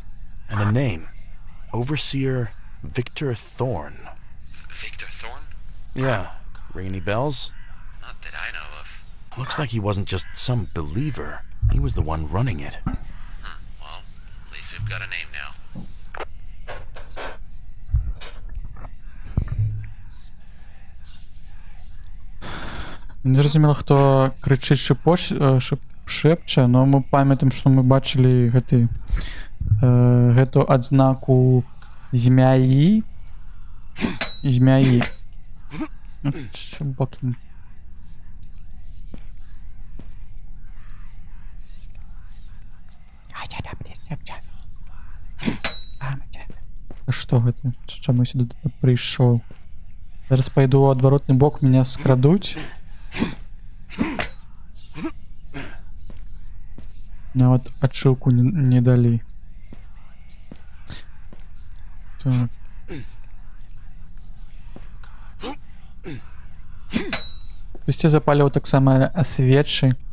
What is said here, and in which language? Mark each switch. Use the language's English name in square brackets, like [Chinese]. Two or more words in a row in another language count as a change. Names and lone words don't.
[English] And a name. Overseer Victor Thorne. Victor Thorne? Yeah. Ring any bells? Not that I know of. Looks like he wasn't just some believer. He was the one running it. Well, at least we've got a name now. [Ukrainian] Не зрозуміло, хто кричить шепче, но ми пам'ятаємо, що ми бачили гэту адзнаку змяі. Змяі. Що бокін. [Belarusian] А што гэта? Чаму я сюди прийшов? Зараз пойду у адваротны бок, меня скрадуць. Нават адшыўку не далі. Так. Хтосьці запаліў таксама свечы.